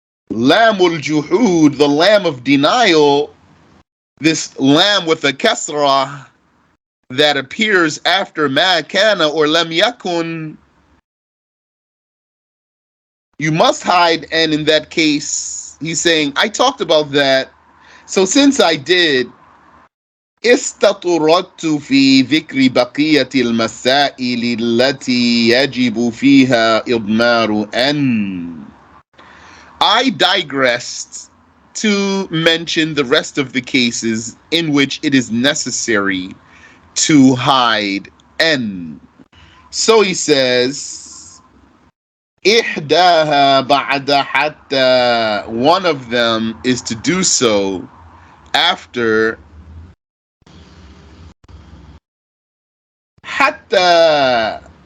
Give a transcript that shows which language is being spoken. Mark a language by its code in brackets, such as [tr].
[en] lamul juhud, the lamb of denial, this lamb with a kasra that appears after ma kana or lam yakun, you must hide n in that case. He's saying, I talked about that. So since I did, [ar] استطردت في ذكر بقية المسائل التي يجب فيها إضمار أن. [en] I digressed to mention the rest of the cases in which it is necessary to hide n. So he says, [ar] إحداها بعد حتى, [en] one of them is to do so after Hatta.